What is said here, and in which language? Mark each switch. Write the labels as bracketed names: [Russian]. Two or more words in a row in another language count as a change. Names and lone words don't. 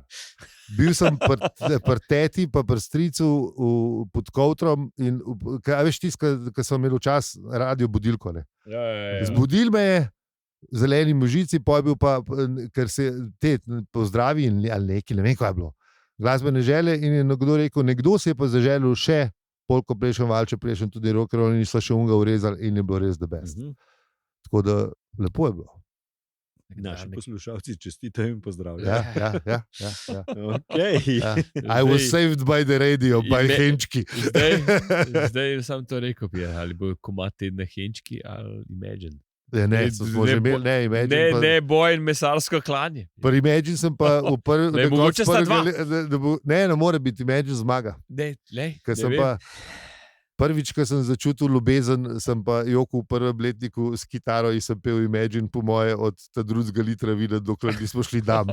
[Slovenian] Bil sem pri teti, pa pri stricu pod kovtrom in veš tisto, ki so imeli včas radio budilko. Zbudil me je zeleni možici, pa je bil pa, ker se te pozdravi ali neki, ne vem, kaj je bilo. glasbene želje in je nekdo rekel, nekdo si je pa zaželil še polko prejšen valče, prejšen tudi [English] rock and roll [Slovenian] in so še unga urezali in je bilo res [English] the best. [Slovenian] Tako da lepo je bilo. Naši poslušalci čestitajo in pozdravljajo. Ja. Okay. Ja. [English] I was saved by the radio, by Henčki. [Slovenian] Zdaj sem to rekel, ali bo komad tedna Henčki ali Imagine. Smo že imeli, Imagine. Ne, boj in mesarsko klanje. Pri Imagine sem pa v prvem... Mogoče sta dva. Ne more biti, Imagine zmaga. Prvič, ko sem začutil ljubezen, sem pa jokal v prvem letniku s kitaro in sem pel Imagine po moje od ta drugega litra vina, dokler nismo šli dam.